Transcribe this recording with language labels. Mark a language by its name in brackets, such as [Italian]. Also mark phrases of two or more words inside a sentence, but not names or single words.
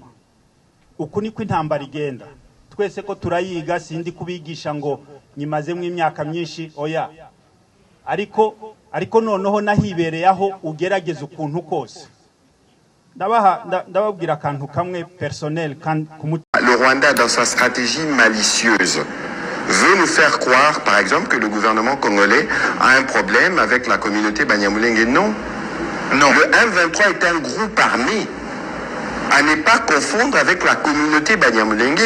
[Kinyarwanda] Uku niko intambara igenda. Twese ko turayiga, sindi kubigisha ngo nyimazemo imyaka myinshi, oya. Ariko noneho nahibereye aho ugerageza ukuntu kose. Ndababwira akantu kamwe personnel. [French] Le Rwanda, dans sa stratégie malicieuse, veut nous faire croire, par exemple, que le gouvernement congolais a un problème avec la communauté Banyamulenge. Non. Non. Le M23 est un groupe armé à ne pas confondre avec la communauté Banyamulenge.